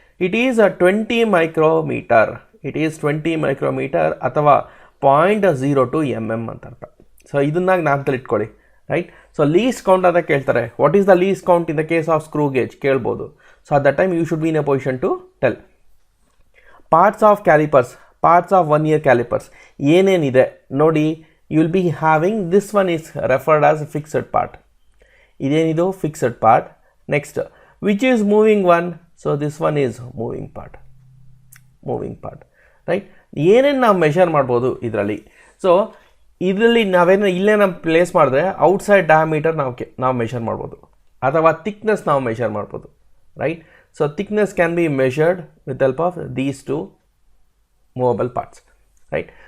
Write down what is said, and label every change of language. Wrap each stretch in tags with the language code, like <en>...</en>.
<en>It is 20 micrometre. It is 20 micrometre</en> <kn>ಅಥವಾ</kn> <en>0.02 mm</en> <kn>ಅಂತ ಅರ್ಥ. ಸೊ ಇದನ್ನ ಜ್ಞಾಪಕದಲ್ಲಿ ಇಟ್ಕೊಳ್ಳಿ, ರೈಟ್? ಸೊ ಲೀಸ್ಟ್ ಕೌಂಟ್ ಅಂತ ಕೇಳ್ತಾರೆ.</kn> <en>what is the least count in the case of screw gauge</en> <kn>ಕೇಳ್ಬೋದು.</kn> <en>So at that time you should be in a position to tell. Parts of callipers, parts of 1 ಇಯರ್ callipers</en> <kn>ಏನೇನಿದೆ ನೋಡಿ.</kn> <en>you will be having, this one is referred as a fixed part.</en> <kn>Idenidu</kn> <en>fixed part. Next, which is moving one? So this one is moving part. Moving part, right?</en> <kn>ಏನೇನು ನಾವು measure ಮಾಡ್ಬೋದು ಇದರಲ್ಲಿ? So ಇದರಲ್ಲಿ ನಾವೇನು ಇಲ್ಲೇ ನಾವು place ಮಾಡಿದ್ರೆ outside diameter ನಾವು ಮೆಷರ್ ಮಾಡ್ಬೋದು, ಅಥವಾ ಥಿಕ್ನೆಸ್ ನಾವು ಮೆಷರ್ ಮಾಡ್ಬೋದು, right?</kn> <en>So thickness can be measured with help of these two movable parts, right?</en>